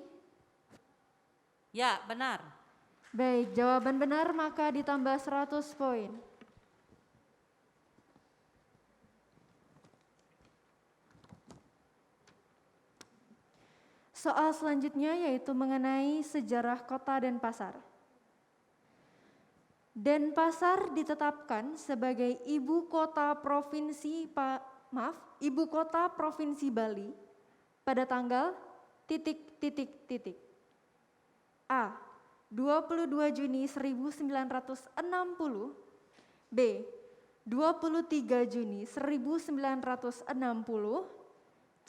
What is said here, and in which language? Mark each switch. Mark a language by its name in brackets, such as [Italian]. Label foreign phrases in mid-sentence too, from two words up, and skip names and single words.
[Indonesian] Ya, benar. Baik, jawaban benar maka ditambah 100 poin. Soal selanjutnya yaitu mengenai sejarah kota Denpasar. Denpasar ditetapkan sebagai ibu kota provinsi Bali pada tanggal ... A. 22 Juni 1960. B. 23 Juni 1960. C.